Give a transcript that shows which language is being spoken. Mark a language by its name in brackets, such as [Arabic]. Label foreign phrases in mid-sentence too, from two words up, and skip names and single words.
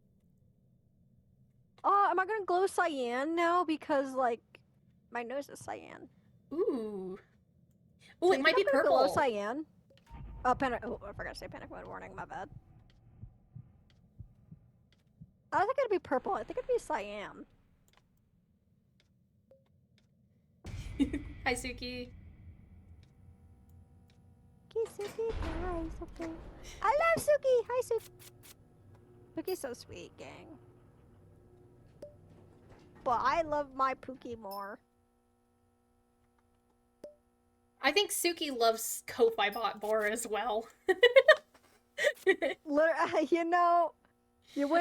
[English] Oh, am I gonna glow cyan now? Because, like, my nose is cyan. Ooh. So Ooh, you it might be think I'm gonna glow purple. cyan? Oh, oh, I forgot to say panic mode warning. My bad. I don't think it'd be purple. I think it'd be cyan. Hi, Suki. Suki, hi, Suki. I love Suki. Hi, Suki. Suki's so sweet, gang. But I love my Pookie more. I think Suki loves Ko-Fi Bot more as well. You know, you win